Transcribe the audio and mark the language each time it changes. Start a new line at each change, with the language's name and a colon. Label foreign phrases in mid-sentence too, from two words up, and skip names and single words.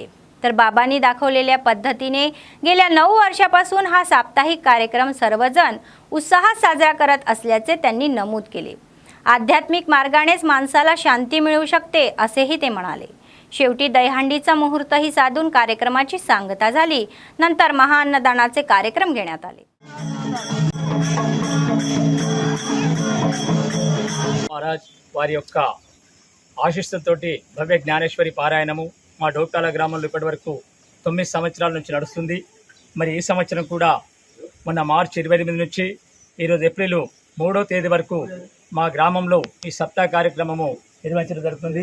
Marathi: तर बाबांनी दाखवलेल्या पद्धतीने गेल्या 9 वर्षापासून हा साप्ताहिक कार्यक्रम सर्वजण उत्साहात साजरा करत असल्याचे त्यांनी नमूद केले. आध्यात्मिक मार्गानेच माणसाला शांती मिळू शकते असेही ते म्हणाले. शेवटी दहीहंडीचा मुहूर्तही साधून कार्यक्रमाची सांगता झाली. नंतर महाअन्नदानाचे कार्यक्रम घेण्यात आले.
Telugu: మహారాజ్ వారి యొక్క ఆశీస్సులతోటి భవ్య జ్ఞానేశ్వరి పారాయణము మా డోక్టాల గ్రామంలో ఇప్పటివరకు 9 సంవత్సరాల నుంచి నడుస్తుంది. మరి ఈ సంవత్సరం కూడా మొన్న మార్చి 28 నుంచి ఈరోజు ఏప్రిల్ 3వ తేదీ వరకు మా గ్రామంలో ఈ సప్తాహ కార్యక్రమము నిర్వహించడం జరుగుతుంది.